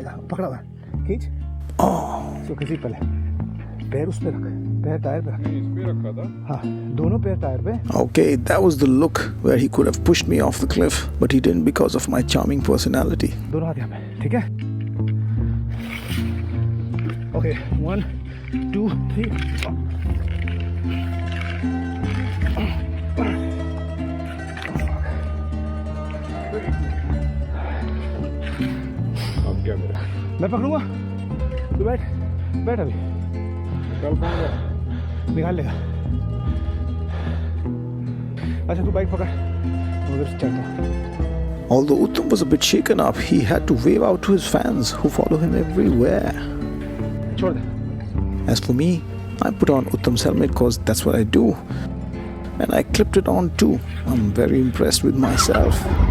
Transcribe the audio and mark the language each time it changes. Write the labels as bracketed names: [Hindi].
[Hindi] पकड़ा हुआ खींच सो किसी पहले पैर उस पे रख पैर टायर पे रख इस पे रखा था हाँ दोनों पैर टायर पे [English] Okay, that was the look where he could have pushed me off the cliff, but he didn't because of my charming personality. [Hindi] दोनों हाथ यहाँ पे ठीक है Okay, 1, 2, 3 मैं पकड़ूंगा तू बैठ बैठ अभी निकाल लेगा अच्छा तू बाइक पकड़ उधर से चलता [English] Although Uttam was a bit shaken up, he had to wave out to his fans who follow him everywhere. [Hindi] छोड़ दे [English] As for me, I put on Uttam's helmet because that's what I do. And I clipped it on too. I'm very impressed with myself.